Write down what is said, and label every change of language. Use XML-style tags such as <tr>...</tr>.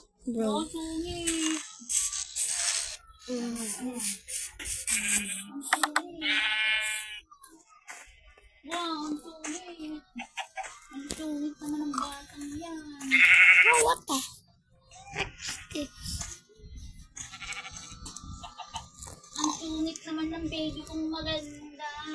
<en>Bro.</en> <tl>Oh, sungit. Wow, ang sungit. Ang sungit naman ng batang yan.</tl> <en>Bro, what the heck is this?</en> <tl>Ang sungit naman ng baby kong maganda.</tl>